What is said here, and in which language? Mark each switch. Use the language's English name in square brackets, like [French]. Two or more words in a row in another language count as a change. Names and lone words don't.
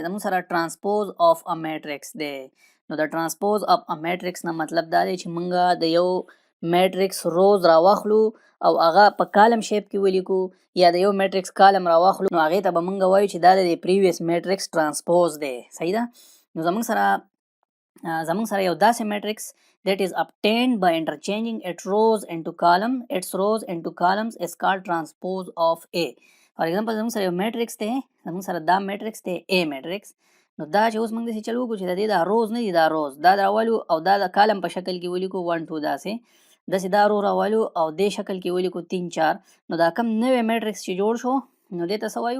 [Pashto] زموږ سره [English] transpose of a matrix [Pashto] دی. نو د [English] transpose of a matrix [Pashto] نه مطلب دا دی چې مونږ د یو میټرکس روز راواخلو او هغه په [English] column shape [Pashto] کې ولیکو، یا د یو میټرکس کالم راواخلو نو هغې ته به مونږ وایو چې دا د [English] previous matrix transpose [Pashto] دی. صحیح ده؟ نو زموږ سره یو داسې میټرکس [English] that is obtained by interchanging its rows into columns is called transpose of A. for example [Pashto] زموږ سره یو میټرکس دی، زموږ سره دا میټرکس دی [English] A matrix. [Pashto] نو دا چې اوس موږ داسې چل وکړو چې د دې دا روز نه دي، دا روز دا راولو او دا د کالم په شکل کې ولیکو 1 2 داسې دا رو راولو او دې شکل کې ولیکو 3 4. نو دا کم نوی میټرکس چې جوړ شو نو دې ته څه وایو؟